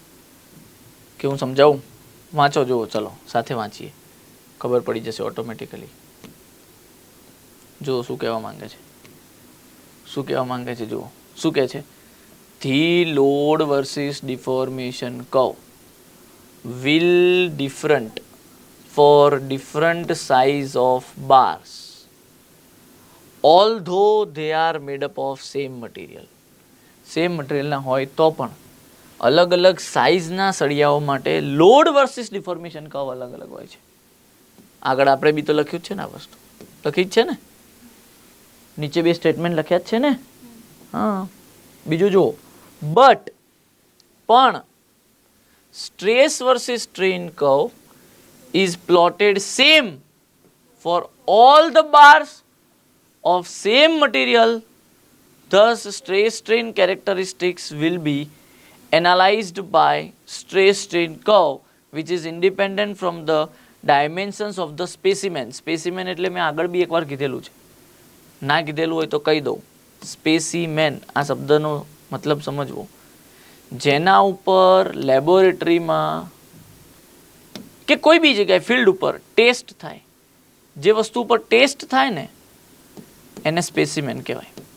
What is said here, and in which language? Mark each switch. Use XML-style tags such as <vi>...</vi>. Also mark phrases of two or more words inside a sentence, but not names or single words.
<gu>કે હું સમજાવું? વાંચો, જુઓ, ચલો સાથે વાંચીએ, ખબર પડી જશે ઓટોમેટિકલી. જુઓ શું કહેવા માંગે છે, શું કહેવા માંગે છે. જુઓ શું કહે છે.</gu> <en>the load versus deformation curve will different for different size of bars although they are made up of same material. same materialના</en> <gu>હોય તો પણ અલગ અલગ સાઇઝના સળિયાઓ માટે</gu> <en>load versus deformation curve</en> <gu>અલગ અલગ હોય છે. આગળ આપણે બી તો લખ્યું જ છે ને, આ વસ્તુ લખી જ છે ને, નીચે બે સ્ટેટમેન્ટ લખ્યા જ છે ને. હા, બીજું જુઓ.</gu> <en>બટ પણ stress versus strain curve is plotted same for all the bars of same material. Thus stress strain characteristics will be analyzed by stress strain curve which is independent from the dimensions of the specimen.</en> <gu>Specimen એટલે મેં આગળ બી એકવાર કીધેલું છે, ના કીધેલું હોય તો કહી દઉં. સ્પેસીમેન આ શબ્દનો મતલબ સમજવો. જેના ઉપર લેબોરેટરીમાં કે કોઈ બી જગ્યાએ ફિલ્ડ ઉપર ટેસ્ટ થાય, જે વસ્તુ ઉપર ટેસ્ટ થાય ને એને સ્પેસીમેન કહેવાય.</gu>